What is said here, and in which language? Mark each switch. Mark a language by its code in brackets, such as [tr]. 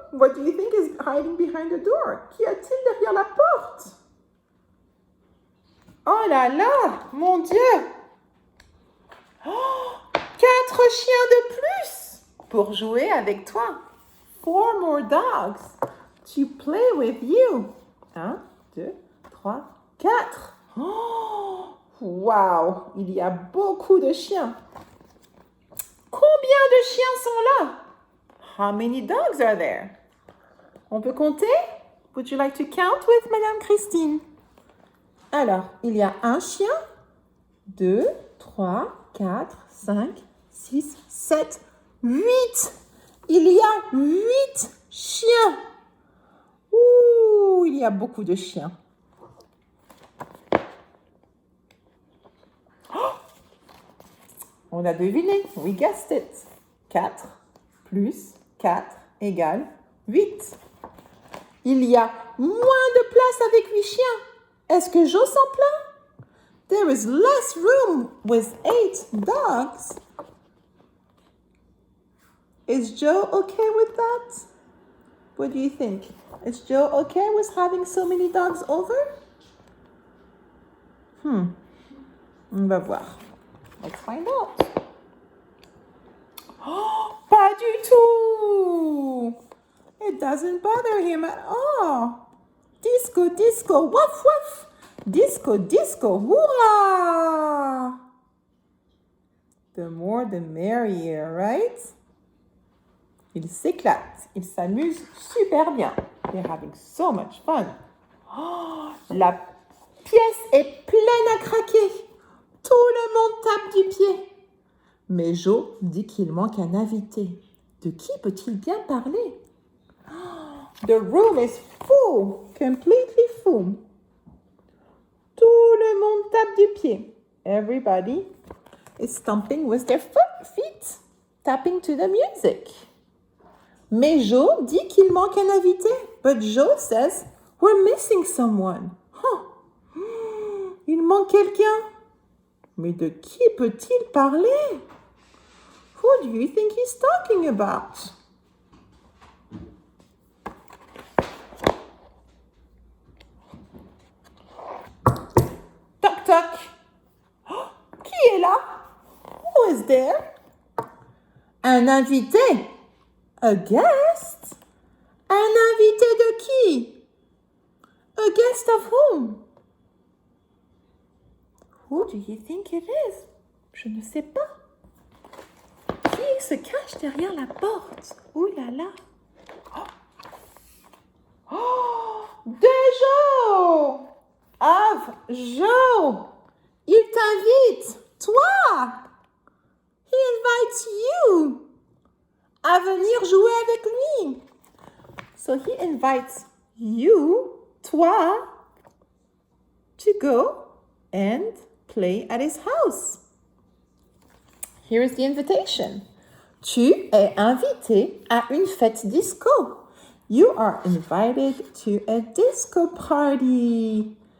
[en] What do you think is hiding behind the door? [fr] Qu'y a-t-il derrière la porte? Oh là là, mon Dieu! Oh, 4 chiens de plus pour jouer avec toi. [en] 4 more dogs to play with you. 1, 2, 3, 4. [fr] Oh, wow, il y a beaucoup de chiens. Combien de chiens sont là? [en] How many dogs are there? [fr] On peut compter? [en] Would you like to count with Madame Christine? [fr] Alors, il y a un chien, 2, 3, 4, 5, 6, 7, 8. Il y a 8 chiens. Ouh, il y a beaucoup de chiens. Oh, on a deviné. [en] We guessed it. [fr] 4 plus 4 égale 8. Il y a moins de place avec 8 chiens. Est-ce que Joe s'en plaint? [en] There is less room with 8 dogs. Is Joe okay with that? What do you think? Is Joe okay with having so many dogs over? [fr] On va voir. [en] Let's find out. Oh, [fr] pas du tout! [en] It doesn't bother him at all. Disco, disco, woof, woof. Disco, disco, hurrah! The more the merrier, right? [fr] Ils s'éclatent, ils s'amusent super bien. [en] They're having so much fun. [fr] Oh, la pièce est pleine à craquer. Tout le monde tape du pied. Mais Joe dit qu'il manque un invité. De qui peut-il bien parler? [en] The room is full, completely full. [fr] Tout le monde tape du pied. [en] Everybody is stomping with their feet, tapping to the music. [fr] Mais Joe dit qu'il manque un invité. [en] But Joe says, we're missing someone. [fr] Huh. Il manque quelqu'un. Mais de qui peut-il parler? [en] Who do you think he's talking about? [fr] Toc toc. Oh, qui est là? [en] Who is there? [fr] Un invité. [en] A guest? [fr] Un invité de qui? [en] A guest of whom? Who do you think it is? [fr] Je ne sais pas. Qui se cache derrière la porte? Ouh là là. Oh, oh, de Joe! [en] Of Joe! [fr] Il t'invite, toi! [en] He invites you [fr] à venir jouer avec lui. [en] So he invites you, toi, to go and play at his house. Here is the invitation. [fr] Tu es invité à une fête disco. [en] You are invited to a disco party.